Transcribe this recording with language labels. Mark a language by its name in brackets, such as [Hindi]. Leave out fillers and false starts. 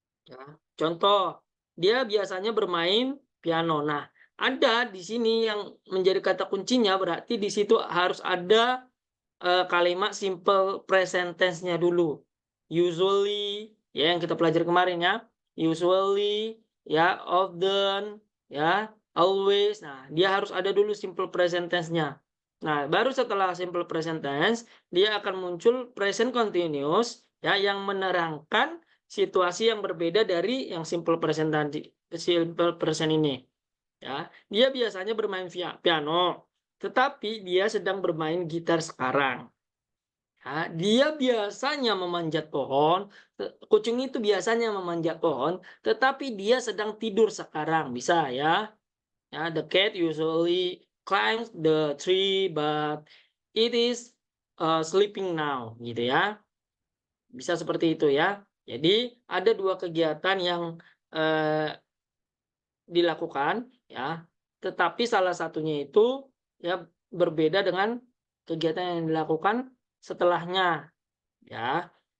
[Indonesian] Ya, contoh, dia biasanya bermain piano. Nah, ada di sini yang menjadi kata kuncinya, berarti di situ harus ada kalimat simple present tense-nya dulu. [English] Usually, [Indonesian] ya yang kita pelajari kemarin ya. [English] Usually, ya, often, ya, always. [Indonesian] Nah, dia harus ada dulu simple present tense-nya. Nah, baru setelah simple present tense, dia akan muncul present continuous, ya, yang menerangkan situasi yang berbeda dari yang simple present tadi, simple present ini. Ya, dia biasanya bermain piano, tetapi dia sedang bermain gitar sekarang. Ya, dia biasanya memanjat pohon, kucing itu biasanya memanjat pohon, tetapi dia sedang tidur sekarang. Bisa ya. [English] Ya, the cat usually climbs the tree, but it is sleeping now, [Indonesian] gitu ya. Bisa seperti itu ya. Jadi ada dua kegiatan yang eh, dilakukan ya, tetapi salah satunya itu ya berbeda dengan kegiatan yang dilakukan setelahnya ya.